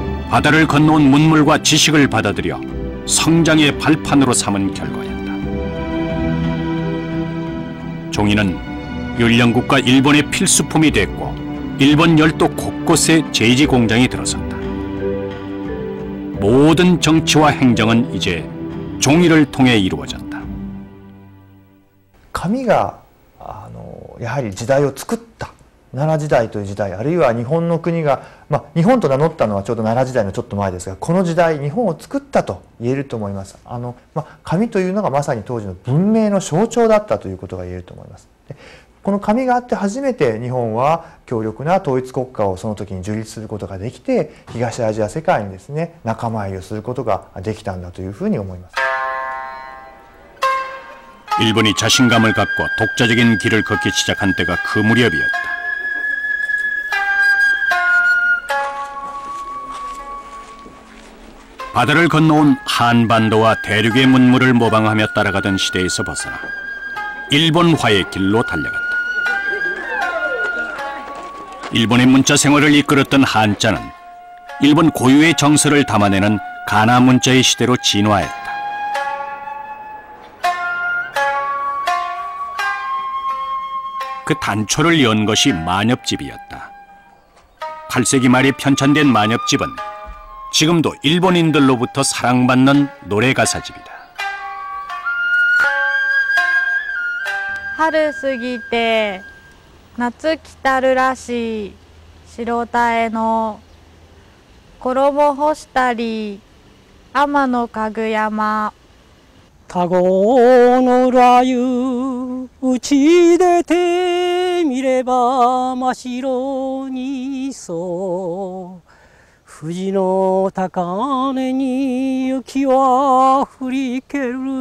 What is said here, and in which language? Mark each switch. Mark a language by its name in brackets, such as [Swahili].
[Korean] 바다를 건너온 문물과 지식을 받아들여 성장의 발판으로 삼은 결과였다. 종이는 율령국가 일본의 필수품이 됐고 일본 열도 곳곳에 제지 공장이 들어섰다. 모든 정치와 행정은 이제 종이를 통해 이루어졌다. [Japanese] 紙がやはり時代を作った奈良時代という時代、あるいは日本の国が、日本と名乗ったのはちょうど奈良時代のちょっと前ですが、この時代日本を作ったと言えると思います。紙というのがまさに当時の文明の象徴だったということが言えると思います。でこの紙があって初めて日本は強力な統一国家をその時に樹立することができて、東アジア世界にですね仲間入りをすることができたんだというふうに思います。 [Korean] 일본이 자신감을 갖고 독자적인 길을 걷기 시작한 때가 그 무렵이었다. 바다를 건너온 한반도와 대륙의 문물을 모방하며 따라가던 시대에서 벗어나 일본화의 길로 달려갔다. 일본의 문자 생활을 이끌었던 한자는 일본 고유의 정서를 담아내는 가나 문자의 시대로 진화했다. 그 단초를 연 것이 만엽집이었다. 8세기 말에 편찬된 만엽집은 지금도 일본인들로부터 사랑받는 노래 가사집이다. [Japanese] 春過ぎて夏来たるらしい白鯛の衣干したり天のかぐ山田子のらゆ打ち出てみれば真っ白にそう富士の高根に雪は降りける